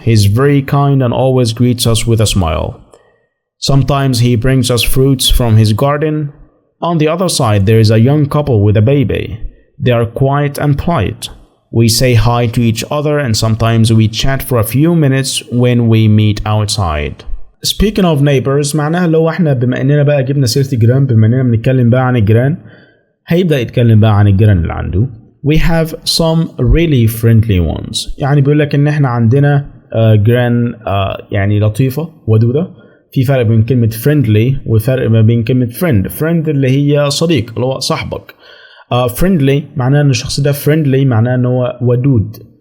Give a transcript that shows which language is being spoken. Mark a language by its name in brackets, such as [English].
[English] He's very kind and always greets us with a smile. Sometimes he brings us fruits from his garden. On the other side, there is a young couple with a baby. They are quiet and polite. We say hi to each other and sometimes we chat for a few minutes when we meet outside. Speaking of neighbors [Arabic] معناها لو احنا بما اننا بقى جبنا سيرة الجيران، بما اننا بنتكلم بقى عن الجيران، هيبدأ يتكلم بقى عن الجيران اللي عنده. [English] We have some really friendly ones. [Arabic] يعني بيقول لك ان احنا عندنا جيران يعني لطيفة ودودة. في فرق بين كلمة friendly وفرق ما بين كلمة friend اللي هي صديق اللي هو صاحبك. friendly معناه ان الشخص ده friendly معناه ان هو ودود.